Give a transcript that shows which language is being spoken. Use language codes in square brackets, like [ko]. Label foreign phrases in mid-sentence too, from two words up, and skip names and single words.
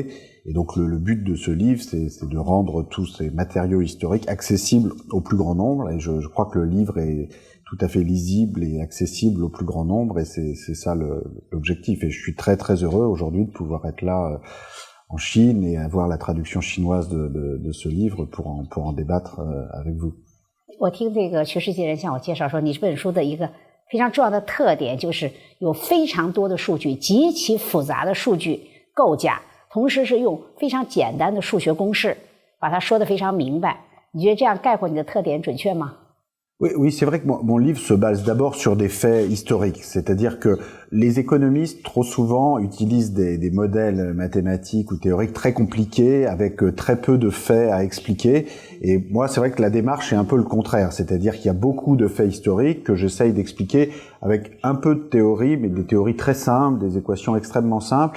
[fr] Et donc le but de ce livre, c'est de rendre tous ces matériaux historiques accessibles au plus grand nombre. Et je crois que le livre est tout à fait lisible et accessible au plus grand nombre, et c'est ça l'objectif. Et je suis très très heureux aujourd'hui de pouvoir être là en Chine et avoir la traduction chinoise de ce livre pour en débattre avec vous. [zh] 我听这个全世界人向我介绍说，你这本书的一个非常重要的特点就是有非常多的数据，极其复杂的数据构架，同时是用非常简单的数学公式把它说得非常明白。你觉得这样概括你的特点准确吗？ [fr] Oui, c'est vrai que mon livre se base d'abord sur des faits historiques, c'est-à-dire que les économistes trop souvent utilisent des modèles mathématiques ou théoriques très compliqués avec très peu de faits à expliquer. Et moi, c'est vrai que la démarche est un peu le contraire, c'est-à-dire qu'il y a beaucoup de faits historiques que j'essaye d'expliquer avec un peu de théorie, mais des théories très simples, des équations extrêmement simples.